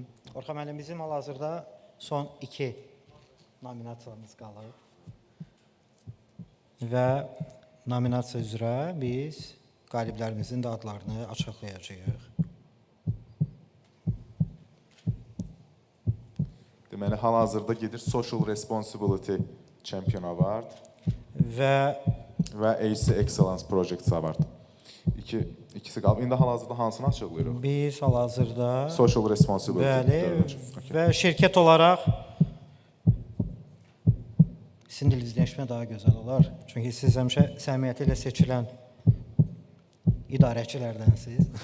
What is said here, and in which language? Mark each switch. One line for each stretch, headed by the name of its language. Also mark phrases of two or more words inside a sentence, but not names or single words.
Azerbaijani: Orxan müəllim, bizim hal-hazırda son 2 nominasiyamız qalıb. Və nominasiya üzrə biz qaliblərimizin də adlarını açıqlayacağıq. Deməli, hal-hazırda gedir Social Responsibility Champion Award və AC Excellence Project Award. İkisi qalıb. İndi hal-hazırda hansını açıqlayırıq? Biz hal-hazırda Social Responsibility. Bəli, və şirkət olaraq sizin dilizləşmə daha gözəl olar. Çünki siz həmişə səmiyyəti ilə seçilən idarəçilərdənsiniz.